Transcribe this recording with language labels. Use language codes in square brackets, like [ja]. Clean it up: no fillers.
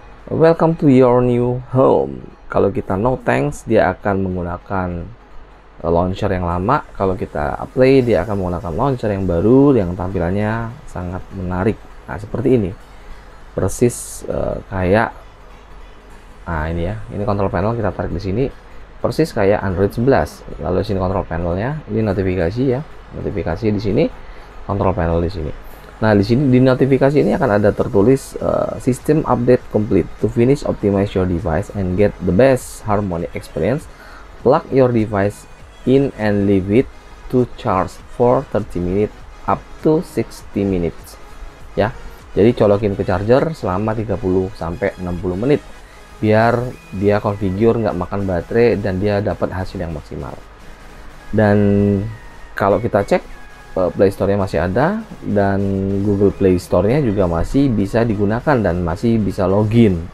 [en] Welcome to your new home. [id] Kalau kita [en] no thanks, [id] dia akan menggunakan launcher yang lama. Kalau kita apply, dia akan menggunakan launcher yang baru yang tampilannya sangat menarik. Nah, seperti ini. Persis kayak ini ya. Ini control panel, kita tarik di sini. Persis kayak Android 11. Lalu sini control panelnya. Ini notifikasi ya. Notifikasi di sini, control panel di sini. Nah, di sini di notifikasi ini akan ada tertulis [en] system update complete. To finish optimize your device and get the best harmony experience, plug your device in and leave it to charge for 30 minutes up to 60 minutes ya. [id] Jadi colokin ke charger selama 30 sampai 60 menit biar dia configure nggak makan baterai dan dia dapat hasil yang maksimal. Dan kalau kita cek Play Store-nya masih ada dan Google Play Store-nya juga masih bisa digunakan dan masih bisa login.